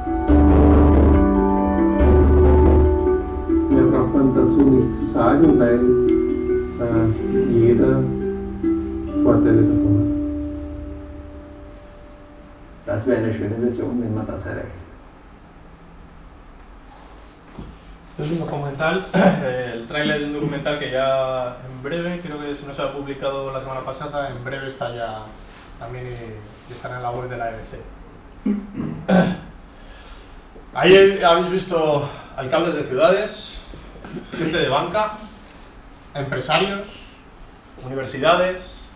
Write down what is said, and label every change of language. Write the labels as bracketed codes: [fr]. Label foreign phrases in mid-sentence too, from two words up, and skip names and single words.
[de] Mehr braucht man dazu nicht zu sagen, weil jeder Vorteile davon hat. Das wäre eine schöne Version, wenn man das erreicht. [es] Este es un documental, el tráiler de un documental que ya en breve, creo que si no se ha publicado la semana pasada, en breve está ya también y estará en la web de la EBC. Ahí habéis visto alcaldes de ciudades, gente de banca, empresarios, universidades.